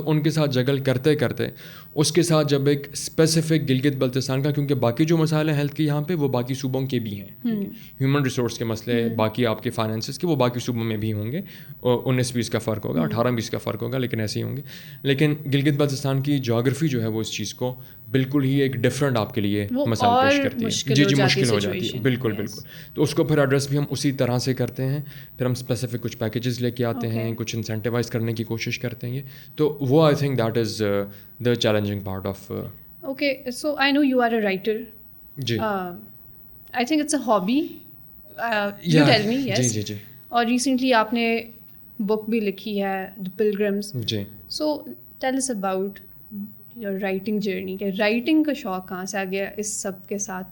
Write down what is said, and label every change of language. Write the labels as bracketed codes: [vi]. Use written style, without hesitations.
[ur] تو ان کے ساتھ جگل کرتے کرتے اس کے ساتھ جب ایک اسپیسیفک گلگت بلتستان کا کیونکہ باقی جو مسائل ہیں ہیلتھ کے یہاں پہ وہ باقی صوبوں کے بھی ہیں ہیومن ریسورس کے مسئلے باقی آپ کے فائنینسز کے وہ باقی صوبوں میں بھی ہوں گے 19-20 کا فرق ہوگا 18-20 کا فرق ہوگا لیکن ایسے ہی ہوں گے. لیکن گلگت بلتستان کی جغرافی جو ہے وہ اس چیز کو بالکل ہی ایک ڈفرینٹ آپ کے لیے مسائل پیش کرتی ہے. جی مشکل ہو جاتی ہے بالکل. تو اس کو پھر ایڈریس بھی ہم اسی طرح سے کرتے ہیں. پھر ہم اسپیسیفک کچھ پیکیجز لے کے آتے ہیں کچھ انسینٹیوائز کرنے کی کوشش کرتے ہیں. [en] تو وہ I think that is the challenging part of. Okay so I know you are a writer. [ur] جی [en] I think it's a hobby. You tell me. Yes جی. [ur] اور ریسنٹلی آپ نے بک بھی لکھی ہے دی پلگرمز. جی [en] so tell us about your writing journey [ur] کہ writing کا شوق کہاں سے آ گیا اس سب کے ساتھ.